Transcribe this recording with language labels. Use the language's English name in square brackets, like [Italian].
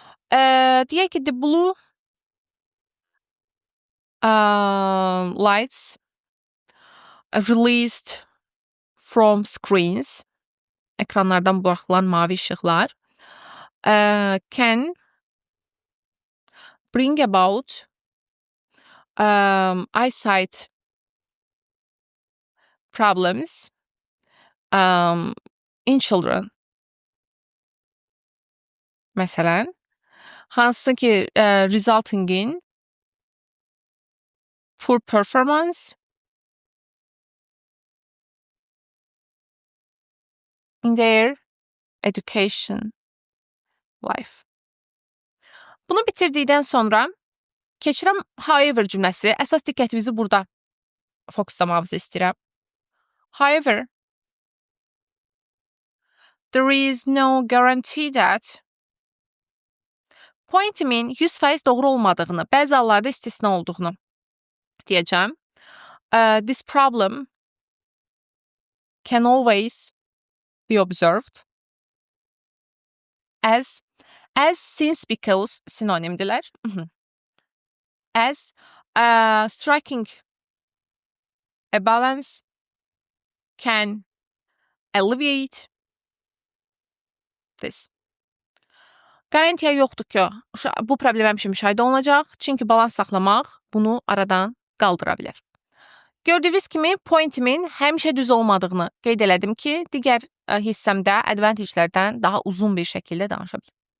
[Azerbaijani] Deyək ki, [English] the blue lights released from screens, [Azerbaijani] ekranlardan buraxılan mavi işıqlar [English] can bring about eyesight problems in children. [Azerbaijani] Məsələn, hansı ki [English] resulting in poor performance in their education life. [Azerbaijani] Bunu bitirdikdən sonra keçirəm however cümləsi. Əsas diqqətimizi burada fokuslamamızı istəyirəm. [English] However, there is no guarantee that [Azerbaijani] pointimin 100% doğru olmadığını, bəzi hallarda istisna olduğunu deyəcəm. [English] This problem can always be observed as, since, because [Azerbaijani] sinonimdirlər. [English] As striking a balance can alleviate this. [Azerbaijani] Qarantiya yoxdur ki, bu problem həmişə müşahidə olunacaq, çünki balans saxlamaq bunu aradan qaldıra bilər. Gördüyünüz kimi pointimin həmişə düz olmadığını qeyd elədim ki, digər hissəmdə advantagelərdən daha uzun bir şəkildə danışa bilim.